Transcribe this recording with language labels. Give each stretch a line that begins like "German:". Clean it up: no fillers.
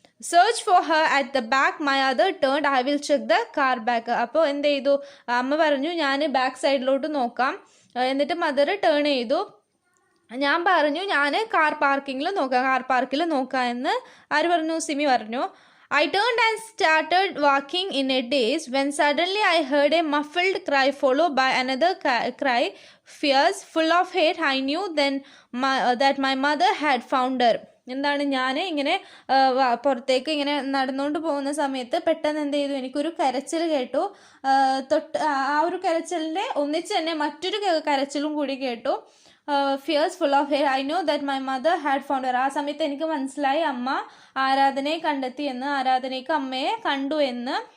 English: Search for her at the back, my other turn, I will check the car back.
Malayalam: അപ്പോൾ എന്ത് ചെയ്തു? അമ്മ പറഞ്ഞു, ഞാൻ ബാക്ക് സൈഡിലോട്ട് നോക്കാം. എന്നിട്ട് മദർ ടേൺ ചെയ്തു. ഞാൻ പറഞ്ഞു, ഞാൻ കാർ പാർക്കിൽ നോക്കാം എന്ന് ആര് പറഞ്ഞു? സിമി പറഞ്ഞു.
English: I turned and started walking in a daze when suddenly I heard a muffled cry followed by another cry, fierce, full of hate. I knew then that my mother had found her.
Malayalam: എന്താണ്, ഞാൻ ഇങ്ങനെ പുറത്തേക്ക് ഇങ്ങനെ നടന്നുകൊണ്ട് പോകുന്ന സമയത്ത് പെട്ടെന്ന് എന്ത് ചെയ്തു, എനിക്കൊരു കരച്ചിൽ കേട്ടു. തൊട്ട് ആ ഒരു കരച്ചിലിൻ്റെ ഒന്നിച്ച് തന്നെ മറ്റൊരു കരച്ചിലും കൂടി കേട്ടു.
English: Fierce full of hair. I know that my mother had found her.
Malayalam: ആ സമയത്ത് എനിക്ക് മനസ്സിലായി അമ്മ ആരാധനയെ കണ്ടെത്തി എന്ന്, ആരാധനയ്ക്ക് അമ്മയെ കണ്ടു എന്ന്.